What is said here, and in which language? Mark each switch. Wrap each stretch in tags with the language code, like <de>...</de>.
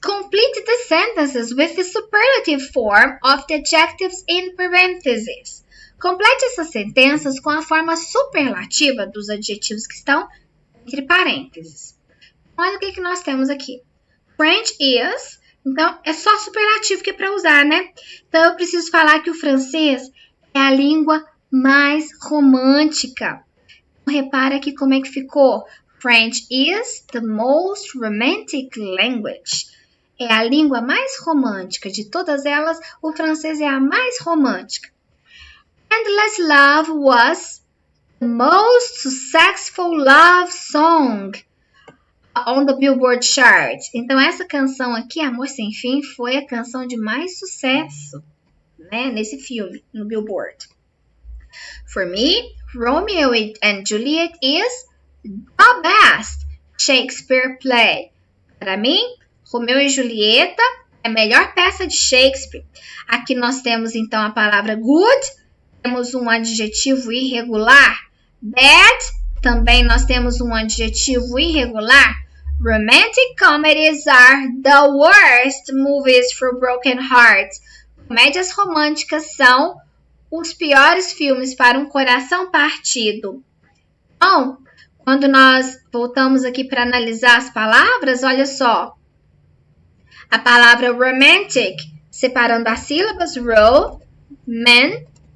<en>Complete the sentences with the superlative form of the adjectives in parentheses.</en> <pt>Complete essas sentenças com a forma superlativa dos adjetivos que estão entre parênteses. Olha o que nós temos aqui.</pt> <en>French is.</en> <pt>Então, é só superlativo que é para usar, né? Então, eu preciso falar que o francês é a língua mais romântica. Repara aqui como é que ficou.</pt> <en>French is the most romantic language.</en> <pt>É a língua mais romântica de todas elas. O francês é a mais romântica.</pt> <en>Endless Love was the most successful love song on the Billboard chart.</en> <pt>Então, essa canção aqui, Amor Sem Fim, foi a canção de mais sucesso, né, nesse filme, no Billboard.</pt> <en>For me, Romeo and Juliet is the best Shakespeare play.</en> <pt>Para mim, Romeu e Julieta é a melhor peça de Shakespeare. Aqui nós temos, então, a palavra good. Temos um adjetivo irregular. Bad. Também nós temos um adjetivo irregular.</pt> <en>Romantic comedies are the worst movies for broken hearts.</en> <pt>Comédias românticas são os piores filmes para um coração partido. Então, quando nós voltamos aqui para analisar as palavras, olha só. A palavra romantic, separando as sílabas, romantic.</pt>